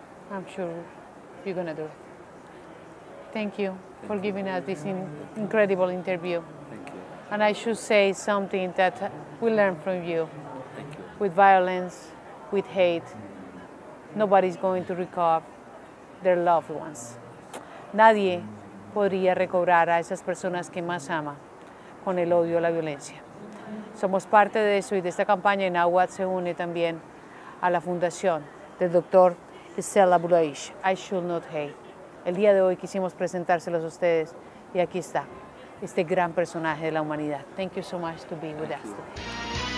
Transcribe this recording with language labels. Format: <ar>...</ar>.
<en>I'm sure you're gonna do it. Thank you for giving us this incredible interview. Thank you. And I should say something that we learned from you. Thank you. With violence, with hate, nobody's going to recover their loved ones.</en> <es>Nadie podría recobrar a esas personas que más ama con el odio o la violencia. Somos parte de eso y de esta campaña, y Nahuatl se une también a la fundación del Dr. Ablesh, I Should Not Hate. El día de hoy quisimos presentárselos a ustedes y aquí está, este gran personaje de la humanidad.</es> <en>Thank you so much to be with us today.</en>